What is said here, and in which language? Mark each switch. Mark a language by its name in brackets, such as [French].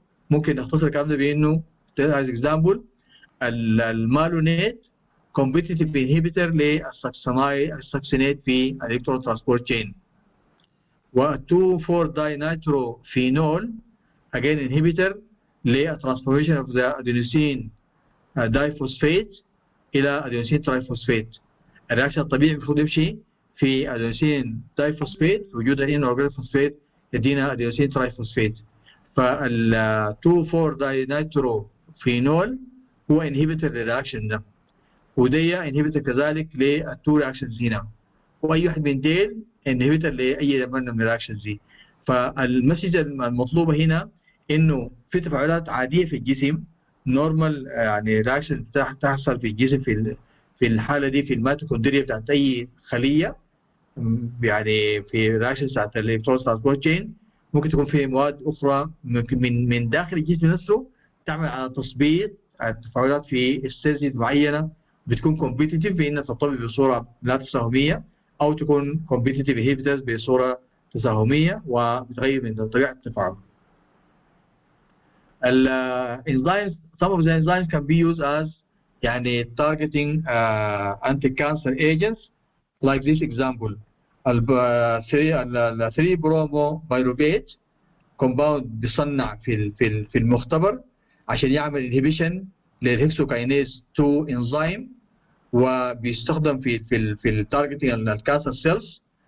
[Arabic] ممكن نختصر الكلام ده بانه از اكزامبل المالونيت كومبيتيتيف انهبيتور للسكسينات في الالكترون ترانسبورت تشين. و2,4 داينيتروفينول again inhibitor للترانسفورميشن of the adenosine diphosphate الى adenosine triphosphate. الرياكشن الطبيعي المفروض يمشي في adenosine diphosphate، وجود inorganic phosphate يدينا adenosine triphosphate. فال 2,4 داينيتروفينول هو inhibitor للرياكشن ده، ودي inhibitor كذلك للتو رياكشنز هنا، واي واحد من ديل انهبيتر لاي من الرياكشنز دي. فالمسج المطلوبه هنا انه في تفاعلات عاديه في الجسم نورمال، يعني رياكشن تحصل في الجسم في الحاله دي في الميتوكوندريا بتاعت اي خليه، يعني في رياكشن بتاعت الالكترون ترانسبورت تشين ممكن تكون في مواد اخرى من داخل الجسم نفسه تعمل على تثبيط التفاعلات في ستيجز معينه، بتكون كومبيتيتيف بانها ترتبط بصوره لا تساهميه، او تكون كومبيتيتيف انهبيتورز بصوره تساهميه وبتغير من طبيعه التفاعل. [English] الانزيمز some of the enzymes can be used as يعني targeting anti-cancer agents like this example. [Arabic] ال 3 برومو بايروفيت كومباوند بيصنع في المختبر عشان يعمل انهبيشن للهكسوكاينيز 2 انزيم، وبيستخدم في التارجتنج الكانسر سيلز.